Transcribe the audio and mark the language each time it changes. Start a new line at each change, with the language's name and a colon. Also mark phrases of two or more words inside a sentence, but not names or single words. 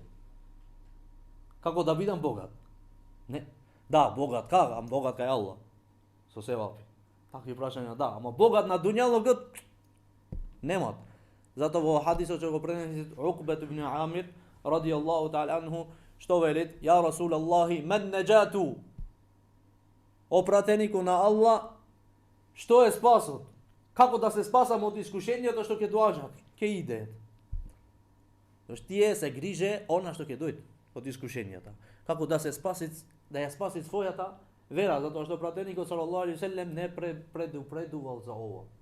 Macedonian: Како да бидам богат? Не. Да, богат кај, богат кај Allah. Со се вапи. Такви прашања, да, ама богат на дуњалокот Немат. Зато во хадисот што го пренеси Уқбет ибн Амир
Arabic: رضي الله تعالى عنه,
Macedonian: што велит:
Arabic: "يا رسول الله, ما النجاة."
Macedonian: О пратенику на Аллах, што е спасот? Како да се спасам од искушенијата што ќе доаѓаат, ќе иде. Зашто тие се грижи она што ќе дојде од искушенијата. Како да се спаси, да ја спаси својата вера, затоа што пратеникот
Arabic: صلى الله عليه وسلم
Macedonian: не предупредувал за ова.